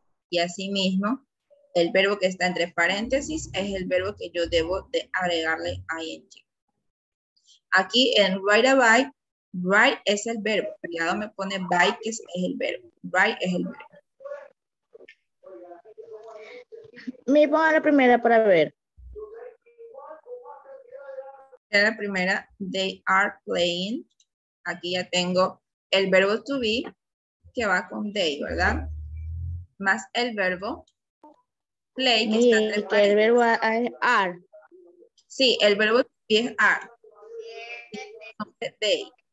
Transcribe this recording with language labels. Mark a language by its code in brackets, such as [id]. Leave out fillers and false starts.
[es] Y asimismo, el verbo que está entre paréntesis es el verbo que yo debo de agregarle ing. Aquí en [en] write a by, [es] write es el verbo. Al lado me pone by, que es el verbo. Write es el verbo. Me pongo la primera para ver. La primera, [en] they are playing. [es] Aquí ya tengo el verbo to be que va con they, ¿verdad? Más el verbo play que está entre que el verbo es are. Sí, el verbo to be es are. They.